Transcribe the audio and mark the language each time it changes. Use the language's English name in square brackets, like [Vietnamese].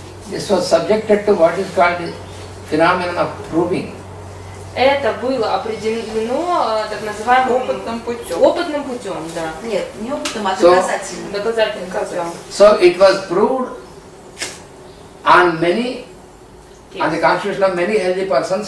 [English] This was subjected to what is called the phenomenon of proving. [Russian] Это было определено так называемым опытным путем, да. Нет, не опытным, а доказательным. Доказательным путем. [English] So it was proved on the constitution of many healthy persons.